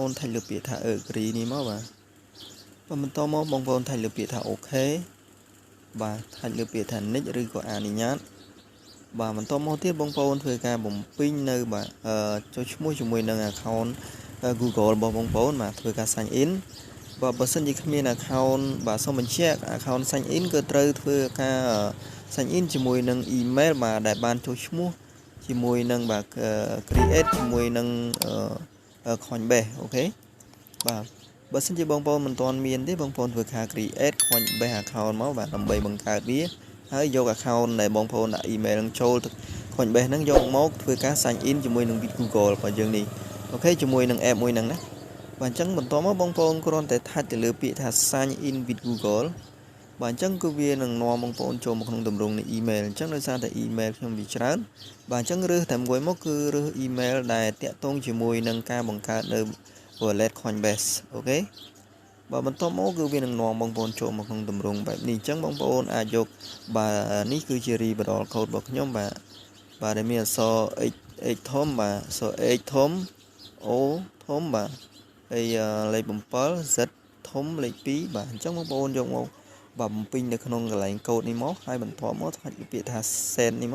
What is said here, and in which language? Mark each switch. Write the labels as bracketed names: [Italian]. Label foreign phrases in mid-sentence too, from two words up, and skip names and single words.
[Khmer] នថាច់លើពាក្យថា agree នេះមកបាទបន្តមកបងប្អូនថាច់លើពាក្យថា okay បាទថាច់លើពាក្យថា next ឬក៏អនុញ្ញាតបាទបន្តមកទៀតបងប្អូនធ្វើការបំពេញនៅបាទចុះឈ្មោះជាមួយនឹង account Google របស់បងប្អូនបាទធ្វើការ [English] sign in [Khmer] បាទបើសិនជាគ្មាន account បាទសូមបញ្ជាក់ [English] account sign in [Khmer] គឺត្រូវធ្វើការ [English] sign in [Khmer] ជាមួយនឹង email បាទដែលបានចុះឈ្មោះជាមួយនឹងបាទ create ជាមួយនឹង Coinbase អូខេបាទបើសិនជាបងប្អូនមិនទាន់មានទេបងប្អូនធ្វើការ [English] create Coinbase account [Khmer] មកបាទដើម្បីបង្កើតវាហើយយក account ដែលបងប្អូនដាក់ email នឹងចូលទៅ Coinbase ហ្នឹងយកមកធ្វើការ [English] sign in [Khmer] ជាមួយនឹង Google របស់យើងនេះអូខេជាមួយនឹង app មួយហ្នឹងណាបាទអញ្ចឹងបន្តមកបងប្អូនគ្រាន់តែថាច់ទៅលើពាក្យថា [English] sign in with Google [Khmer] បាទអញ្ចឹងគឺវានឹងនាំបងប្អូនចូលមកក្នុងទម្រង់នៃ email អញ្ចឹងដោយសារតែ email ខ្ញុំវាច្រើនបាទអញ្ចឹងរើសតែមួយមកគឺរើស email ដែលតាក់ទង ជាមួយនឹងការបង្កើតនៅ wallet Coinbase អូខេបាទបន្តមកគឺវានឹងនាំបងប្អូនចូលមកក្នុងទម្រង់បែបនេះអញ្ចឹងបងប្អូនអាចយកបាទនេះគឺជា [English] referral code [Khmer] របស់ខ្ញុំបាទដែលមានអក្សរ x ធំបាទអក្សរ x ធំ o ធំបាទហើយលេខ7 z ធំលេខ2បាទអញ្ចឹងបងប្អូនយកមកបាទបំពេញនៅក្នុងកន្លែងកូដនេះមកហើយបន្ទាប់មកថាច់ពាក្យថា send នេះ